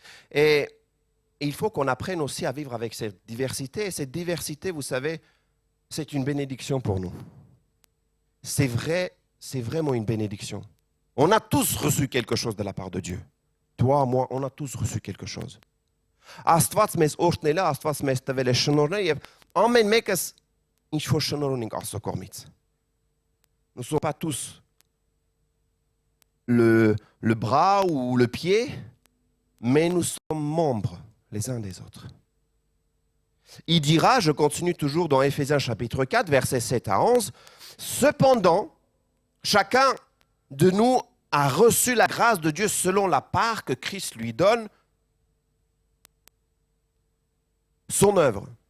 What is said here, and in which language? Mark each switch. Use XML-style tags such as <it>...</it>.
<fr>Et il faut qu'on apprenne aussi à vivre avec cette diversité. Et cette diversité, vous savez, c'est une bénédiction pour nous. C'est vrai, c'est vraiment une bénédiction. On a tous reçu quelque chose de la part de Dieu. Toi, moi, on a tous reçu quelque chose.</fr> <hy>Աստված մեզ օրհնել է, Աստված մեզ տվել է շնորհներ եւ ամեն մեկս ինչ որ շնորհ ունենք Աստծո կողմից.</hy> <fr>Nous ne sommes pas tous le bras ou le pied, mais nous sommes membres les uns des autres. Il dira, je continue toujours dans Éphésiens chapitre 4, versets 7 à 11, « Cependant, chacun de nous a reçu la grâce de Dieu selon la part que Christ lui donne, son œuvre.</fr>